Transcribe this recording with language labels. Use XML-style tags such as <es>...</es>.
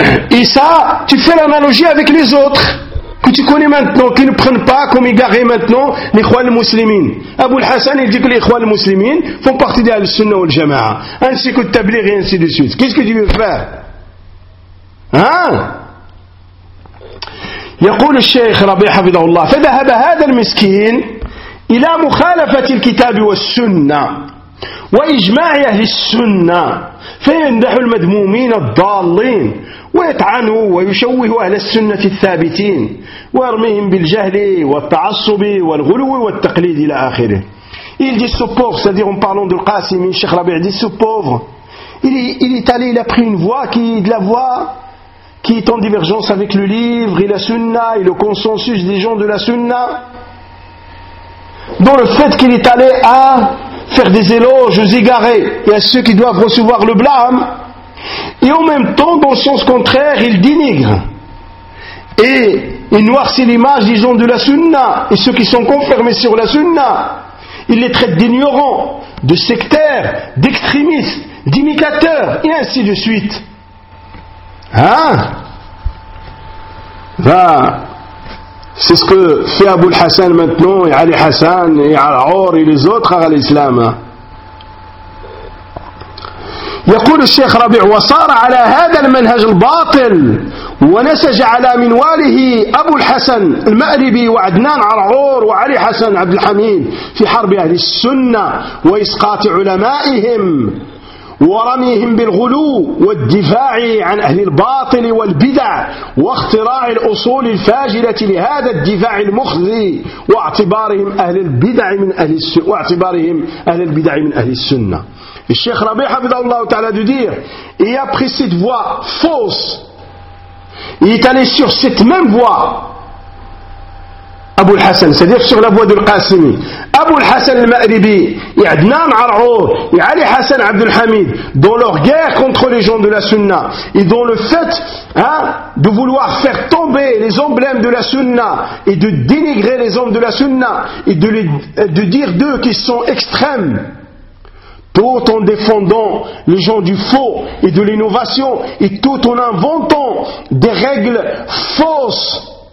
<fr>Et ça, tu fais l'analogie avec les autres que tu connais maintenant, qui ne prennent pas comme égarés maintenant les Ikhwan al-Muslimin. Abu al-Hassan, il dit que les Ikhwan al-Muslimin font partie de l'Al-Sunnah ou le Jama'a, ainsi que le Tabligh et ainsi de suite. Qu'est-ce que tu veux faire? Hein?</fr> <ar>يقول الشيخ ربيع حفظه الله فذهب هذا المسكين إلى مخالفة الكتاب والسنة وإجماع أهل السنة فيندح المذمومين الضالين ويطعنوا ويشوه أهل السنة الثابتين ويرميهم بالجهل والتعصب والغلو والتقليد إلى آخره.</ar> <fr>Il dit ce pauvre, c'est-à-dire en parlant de Qasimi, Cheikh Rabi' dit ce pauvre, il est allé, il a pris une voie qui est de la voie qui est en divergence avec le livre et la sunna et le consensus des gens de la sunna, dans le fait qu'il est allé à faire des éloges aux égarés et à ceux qui doivent recevoir le blâme, et en même temps, dans le sens contraire, il dénigre et il noircit l'image des gens de la sunna et ceux qui sont confirmés sur la sunna. Il les traite d'ignorants, de sectaires, d'extrémistes, d'imitateurs et ainsi de suite. Hein? Va. C'est ce que fait Abu al-Hassan maintenant, et Ali Hassan, et Al-Aur, et les autres à l'islam.</fr> <ar>يقول الشيخ ربيع وصار على هذا المنهج الباطل ونسج على منواله أبو الحسن المأربي وعدنان عرعور وعلي حسن عبد الحميد في حرب أهل السنة وإسقاط علمائهم ورميهم بالغلو والدفاع عن أهل الباطل والبدع واختراع الأصول الفاجلة لهذا الدفاع المخزي واعتبارهم أهل البدع من أهل السنة واعتبارهم أهل البدع من أهل السنة.</ar> <fr>Et Cheikh Rabi Hafidhahullah Ta'ala de dire, et après cette voie fausse, il est allé sur cette même voie, Abu al-Hassan, c'est-à-dire sur la voie de Al-Qasimi, Abu al-Hassan al-Ma'ribi, et Adnan al-Arour, et Ali Hassan Abdul Hamid, dans leur guerre contre les gens de la Sunna, et dans le fait hein, de vouloir faire tomber les emblèmes de la Sunna, et de dénigrer les hommes de la Sunna, et de dire d'eux qu'ils sont extrêmes, tout en défendant les gens du faux et de l'innovation, et tout en inventant des règles fausses</fr>